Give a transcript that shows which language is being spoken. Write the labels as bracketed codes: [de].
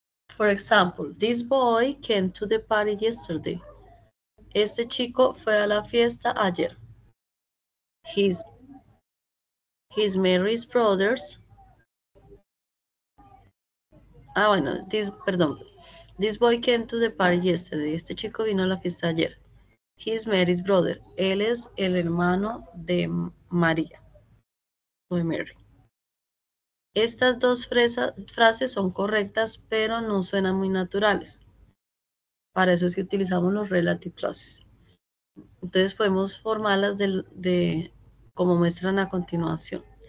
[en] For example, this boy came to the party yesterday. [es] Este chico fue a la fiesta ayer. [en] His Mary's brothers. Bueno, This boy came to the party yesterday. [es] Este chico vino a la fiesta ayer. [en] His Mary's brother. [es] Él es el hermano de María. O de Mary. Estas dos frases son correctas, pero no suenan muy naturales. Para eso es que utilizamos los relative clauses. Entonces podemos formarlas como muestran a continuación.